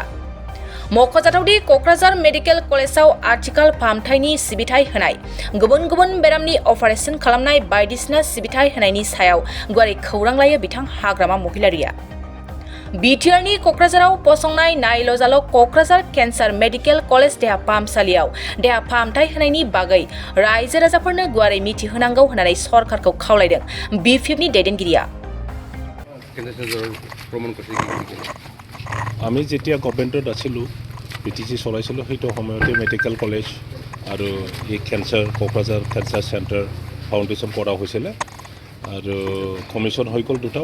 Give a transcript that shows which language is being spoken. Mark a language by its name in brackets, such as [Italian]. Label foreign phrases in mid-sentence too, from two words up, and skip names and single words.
[Bodo] मख'जाथावदि क'क्राझार मेडिकेल कलेजाव आथिखाल फाहामथायनि सिबिथाय होनाय, गुबुन गुबुन बेरामनि अपारेशन खालामनाय बायदिसिना सिबिथाय होनायनि सायाव गुवारै खौरां लायो बिथां हाग्रामा महिलारिया। बिटिआरनि क'क्राझाराव फसंनाय नायल' जाल' क'क्राझार केन्सार मेडिकेल कलेज देहा फाहामसालियाव देहा फाहामथाय होनायनि बागै रायजो राजाफोरनो गुवारै मिथिहोनांगौ होननानै सरकारखौ खावलायदों बिपिएफनि दैदेनगिरिया। [Assamese] আমি যেতিয়া গভৰ্ণমেণ্টত আছিলোঁ বিটিচি চলাইছিলোঁ সেইটো সময়তে মেডিকেল কলেজ আৰু এই কোকৰাঝাৰ কেঞ্চাৰ চেণ্টাৰ ফাউণ্ডেশ্যন কৰা হৈছিলে আৰু কমিশ্যন হৈ গ'ল দুটাও।